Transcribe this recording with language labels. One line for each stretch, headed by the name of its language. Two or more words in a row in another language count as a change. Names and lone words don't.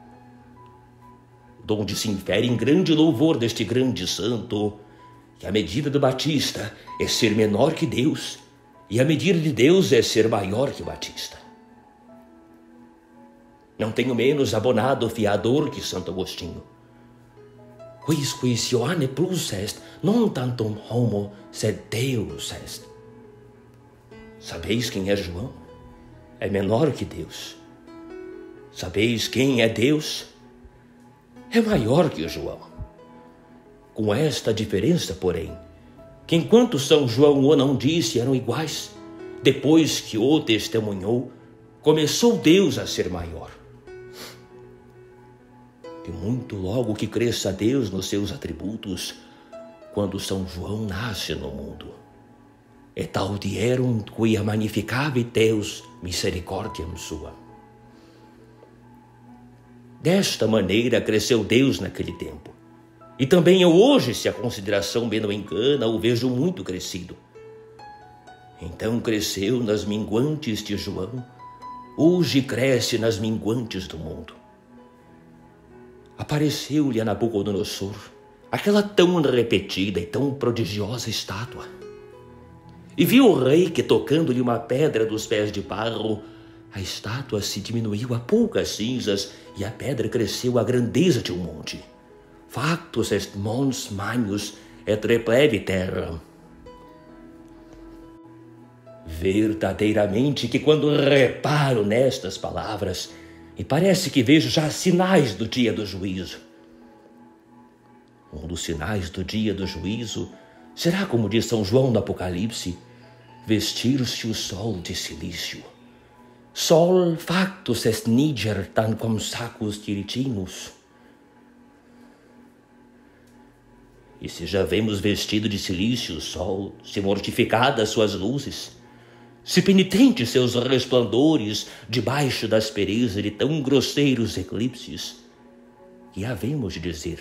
Portuguese: Donde se infere em grande louvor deste grande santo, que a medida do Batista é ser menor que Deus, e a medida de Deus é ser maior que o Batista. Não tenho menos abonado fiador que Santo Agostinho.
Latin: Quis Ioanne plus est, non tantum homo, sed Deus est.
Portuguese: Sabeis quem é João? É menor que Deus. Sabeis quem é Deus? É maior que o João. Com esta diferença, porém, que enquanto São João o não disse eram iguais, depois que o testemunhou, começou Deus a ser maior. E muito logo que cresça Deus nos seus atributos, quando São João nasce no mundo.
Latin: Et audierunt quia magnificavit Deus misericordiam sua.
Portuguese: Desta maneira cresceu Deus naquele tempo. E também eu hoje, se a consideração me não engana, o vejo muito crescido. Então cresceu nas minguantes de João, hoje cresce nas minguantes do mundo. Apareceu-lhe a Nabucodonosor aquela tão repetida e tão prodigiosa estátua. E viu o rei que, tocando-lhe uma pedra dos pés de barro, a estátua se diminuiu a poucas cinzas e a pedra cresceu à grandeza de um monte.
Latin: Factus est mons magnus et replevi terra.
Portuguese: Verdadeiramente que quando reparo nestas palavras, me parece que vejo já sinais do dia do juízo. Um dos sinais do dia do juízo será, como diz São João no Apocalipse, vestir-se o sol de silício.
Latin: Sol factus est niger tanquam sacus tiritinus.
Portuguese: E se já vemos vestido de silício o sol, se mortificadas suas luzes, se penitentes seus resplandores debaixo da aspereza de tão grosseiros eclipses, que havemos de dizer?